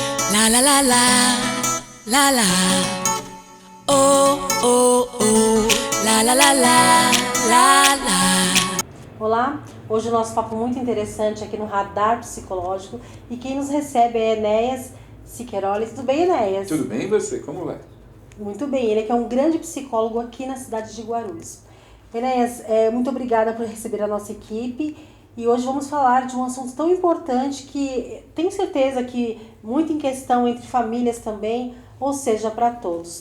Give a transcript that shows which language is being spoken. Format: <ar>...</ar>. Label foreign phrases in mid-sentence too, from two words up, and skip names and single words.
<pt>La la la la, la la, oh oh oh, la la la la, la la. Olá, hoje o nosso papo muito interessante aqui no Radar Psicológico e quem nos recebe é Enéas Siqueiroli. Tudo bem, Enéas? Tudo bem, e você? Como vai? Muito bem, ele que é um grande psicólogo aqui na cidade de Guarulhos. Enéas, muito obrigada por receber a nossa equipe e hoje vamos falar de um assunto tão importante que tenho certeza que muito em questão entre famílias também, ou seja, para todos.</pt>